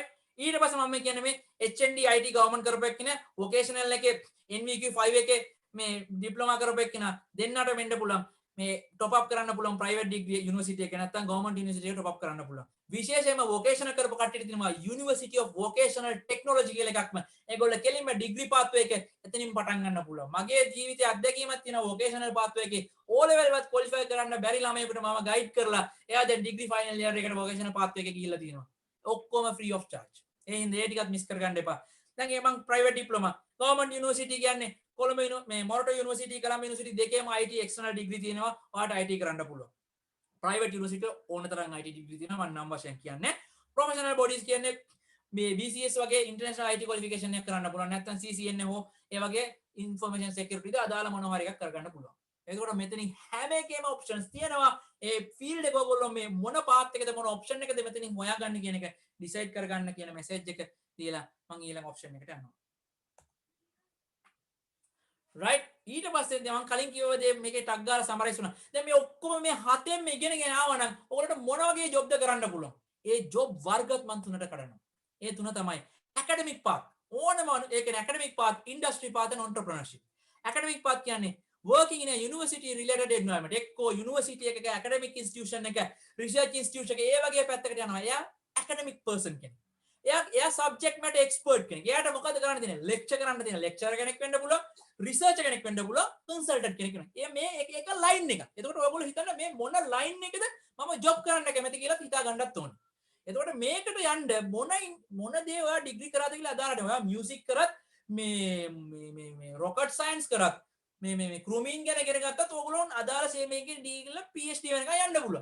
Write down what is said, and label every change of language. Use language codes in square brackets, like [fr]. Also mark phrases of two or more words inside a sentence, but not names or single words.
[si] ඊට පස්සේ මම කියන්නේ මේ [en] HND IT government [si] කරපු එක්කනේ vocational එකේ NVQ 5 එකේ මේ diploma කරපු එක්කන දෙන්නට වෙන්න පුළුවන් මේ [en] top up [si] කරන්න පුළුවන් [en] private degree university [si] එක නැත්නම් [en] government university [si] එක [en] top up [si] කරන්න පුළුවන්. විශේෂයෙන්ම vocational කරපු කට්ටියට තියෙනවා University of Vocational Technology කියලා එකක්ම. ඒගොල්ලෝ කෙලින්ම [en] degree pathway [si] එක එතනින් පටන් ගන්න පුළුවන්. මගේ ජීවිතයේ අත්දැකීමක් තියෙනවා [en] vocational pathway [si] එකේ [en] O level [si] වත් qualify කරන්න බැරි ළමයෙකුට මම guide කරලා එයා දැන් [en] degree final year [si] එකට [en] vocational pathway [si] එකේ ගිහිල්ලා තියෙනවා. [en] ඔක්කොම free of charge. [si] ඒ හින්දා ඒ ටිකත් මිස් කරගන්න එපා. දැන් ඒ මං [en] private diploma government university [si] කියන්නේ කොළඹ මේ මොරටු university කොළඹ university දෙකේම [en] IT external degree [si] තියෙනවා. ඔයාලට IT කරන්න පුළුවන්. [en] private university [si] ඕන තරම් [en] IT degree [si] තියෙනවා මම නම් වශයෙන් කියන්නේ. [en] professional bodies [si] කියන්නේ මේ BCS වගේ [en] international IT qualification [si] එකක් කරන්න පුළුවන්. නැත්නම් CCNA හෝ ඒ වගේ [en] information security [si] ද අදාළ මොනවා හරි එකක් කරගන්න පුළුවන්. එතකොට මෙතනින් හැම එකේම ඔප්ෂන්ස් තියෙනවා. ඒ ෆීල්ඩ් එක ඔයගොල්ලෝ මේ මොන පාත් එකද මොන ඔප්ෂන් එකද මෙතනින් හොයාගන්න කියන එක ඩිසයිඩ් කරගන්න කියන මෙසේජ් එක දීලා මම ඊළඟ ඔප්ෂන් එකට යනවා. right ඊට පස්සේ දැන් මම කලින් කිව්ව දේ මේකේ ටග් ගාලා සමරයිස් වුණා. දැන් මේ ඔක්කොම මේ හතෙන් මේ ඉගෙනගෙන ආවනම් ඔයගොල්ලන්ට මොන වගේ ජොබ්ද කරන්න පුළුවන්? ඒ ජොබ් වර්ගත් මම තුනට කඩනවා. ඒ තුන තමයි [en] academic path. [si] ඕනම ඒ කියන්නේ [en] academic path, industry path and entrepreneurship. academic path කියන්නේ working in a university related environment. [si] එක්කෝ university එකක [en] academic institution [si] එක, [en] research institution [si] එක ඒ වගේ පැත්තකට යනවා. එයා [en] academic person [si] කෙනෙක්. එයා [en] subject matter expert [si] කෙනෙක්. එයාට මොකද කරන්න තියෙන්නේ? lecture කරන්න තියෙනවා. lecturer කෙනෙක් වෙන්න පුළුවන්. රිසර්ච් කෙනෙක් වෙන්න පුළුවන්, කන්සල්ටන්ට් කෙනෙක් වෙන්න. ඒ මේ එක ලයින් එක. එතකොට ඔයගොල්ලෝ හිතන්න මේ මොන ලයින් එකද මම ජොබ් කරන්න කැමති කියලා හිතා ගන්නත් ඕනේ. එතකොට මේකට යන්න මොන දේ ඔයා ඩිග්‍රී කරාද කියලා අදාළට ඔයා මියුසික් කරත් මේ [en] rocket science [si] කරත් මේ ක්‍රූමින් ගැන ඉගෙන ගත්තත් ඔයගොල්ලෝ අදාළ මේකේ ඩීග්‍රී PhD වෙනකන් යන්න පුළුවන්.